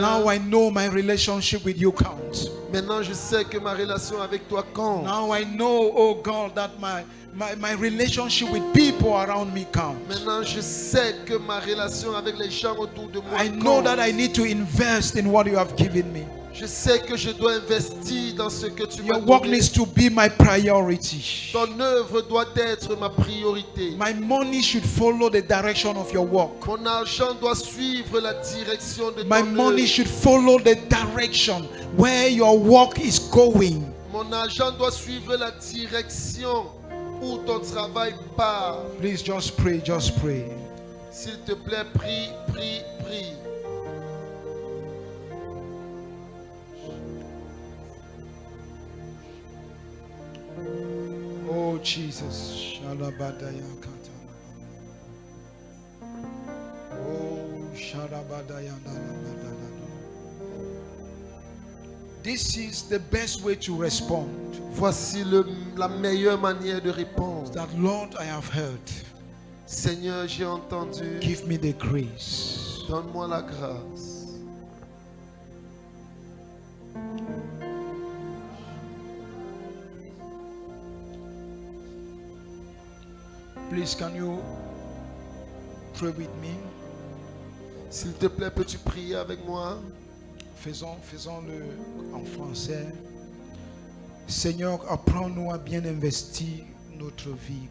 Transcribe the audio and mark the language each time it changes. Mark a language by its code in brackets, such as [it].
[en] now I know my relationship with you counts. [fr] maintenant je sais que ma relation avec toi compte. [en] Now I know, oh God, that my relationship with people around me counts. [fr] Maintenant je sais que ma relation avec les gens autour de moi [en] I know [fr] compte. [en] that I need to invest in what you have given me. [fr] Je sais que je dois investir dans ce que tu m'as [en] Your work [fr] donné. [en] needs to be my priority. [fr] Ton œuvre doit être ma priorité. [en] My money should follow the direction of your work. [fr] Mon argent doit suivre la direction de [en] My [fr] ton [en] money [fr] œuvre. [en] should follow the direction where your work is going. [fr] Mon argent doit suivre la direction où ton travail part. [en] Please just pray, just pray. [fr] S'il te plaît, prie, prie, prie. [en] Oh Jesus. Shalabadaya katana. Oh Shalabadaya dalabadalado. This is the best way to respond. [fr] Voici la meilleure manière de répondre. [en] That Lord, I have heard. [fr] Seigneur, j'ai entendu. [en] Give me the grace. [fr] Donne-moi la grâce. [en] Please, can you pray with me? [fr] S'il te plaît, peux-tu prier avec moi? Faisons-le en français. Seigneur, apprends-nous à bien investir notre vie.